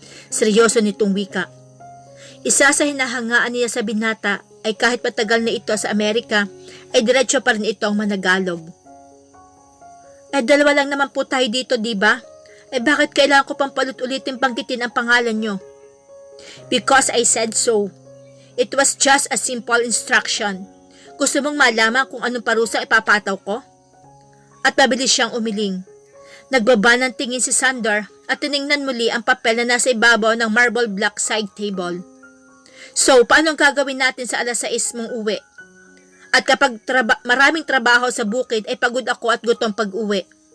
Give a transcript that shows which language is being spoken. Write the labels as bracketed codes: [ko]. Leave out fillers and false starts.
[tl] Seryoso nitong wika. Isa sa hinahangaan niya sa binata ay kahit matagal na ito sa Amerika, ay diretso pa rin itong managalog. Dalawa lang naman po tayo dito, diba? Bakit kailangan ko pang palit-ulitin banggitin ang pangalan nyo? [en] Because I said so. It was just a simple instruction. [tl] Gusto mong malaman kung anong parusa ipapataw ko? At mabilis siyang umiling. Nagbaba ng tingin si Sander at tiningnan muli ang papel na nasa ibabaw ng marble block side table. So, paano ang gagawin natin sa 6:00 mong uwi? At kapag maraming trabaho sa bukid ay pagod ako at gutom pag-uwi.